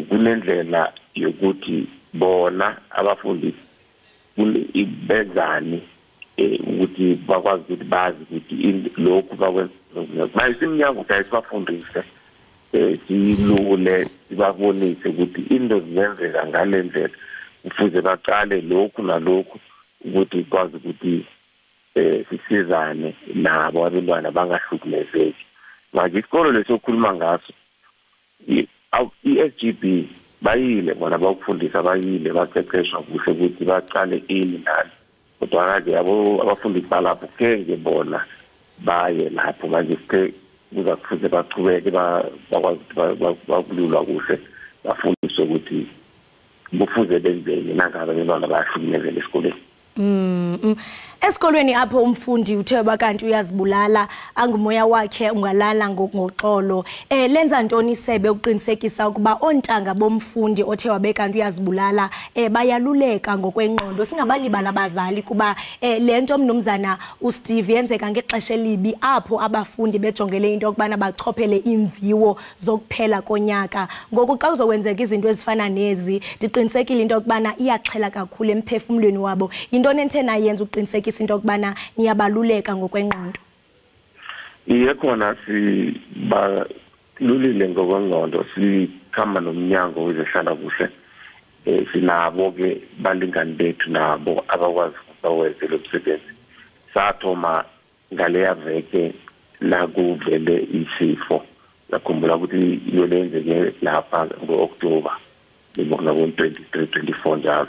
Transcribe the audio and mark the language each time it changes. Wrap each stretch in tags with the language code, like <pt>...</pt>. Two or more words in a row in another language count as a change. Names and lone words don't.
<zu>kunendlela yokuthi bona abafundi benzani ukuthi bakwazi ukuthi bazi ukuthi lokhu bakwenza bayisimnyango ukuthi ayisibafundise silule sibabonise ukuthi into ziyenzeka ngale ndlela kufuze baqale lokhu nalokhu ukuthi kwazi ukuthi sisizane nabo abantwana bangahlukumezeki. Manje isikolo lesokhuluma ngaso i-SGB bayile bona bakufundisa bayile baqeqeshwa kuhle ukuthi baqale ini nani kodwa ke abafundi balapho kenge bona baye lapho manje sithe kuza kufuze baqhubeke bakwazi bakululwa kuhle bafundiswe ukuthi kufuze benzeni nangabe abantwana bahlukumezele esikoleni.</zu> <xh>Esikolweni apho umfundi uthe bakanti uyazibulala angumoya wakhe ungalala ngoxolo lenza ntoni isebe ukuqinisekisa ukuba ontanga bomfundi othe wabekanti uyazibulala bayaluleka ngokwengqondo? Singabalibala abazali kuba lento mnumzana uSteve yenzeka ngexesha elibi apho abafundi bejongele into yokubana bachophele imviwo zokuphela konyaka. Ngoku xa kuzokwenzeka izinto ezifana nezi ndiqinisekile into yokubana iyaxhela kakhulu emphefumulweni wabo. Into nentena yenza uqinisekisa into yokubana niyabaluleka ngokwengqondo?</xh> <zu>Iye khona sibalulile ngokwengqondo, sikhamba nomnyango wezehlala kuhle sinabo ke balingani bethu nabo abakwazi ukuwenza lo msebenzi. Sathoma ngaleya veke la kuvele isifo lakhumbula ukuthi iyolenzeke lapha ngo-October ngibona ngo-23-24 njalo.</zu>